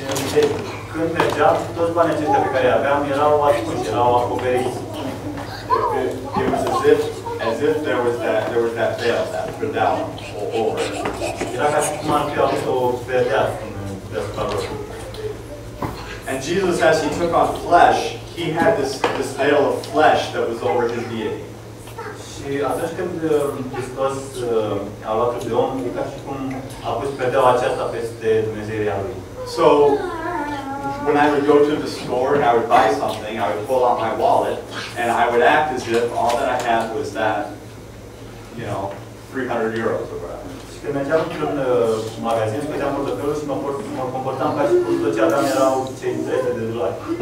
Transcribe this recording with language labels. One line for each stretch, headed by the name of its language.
Romanian: Și când mergeam, toți banii aceștia pe care aveam erau ascunși, erau acoperiți.
English: It was as if there was that veil, that predica over it.
Romanian: Era ca și cum ar fi avut o perdea deasupra lor.
English: And Jesus, as he took on flesh, he had this veil of flesh that was over his deity.
Romanian: Și atunci când Hristos a luat trup de om, e ca și cum a pus perdeaua aceasta peste Dumnezeirea lui.
English: So, when I would go to the store and I would buy something, I would pull out my wallet and I would act as if all that I had was that, €300 or whatever.
Romanian: Și când mergeam într-un magazin, scoteam portofelul și mă comportam ca și cum tot ce aveam erau cei $300.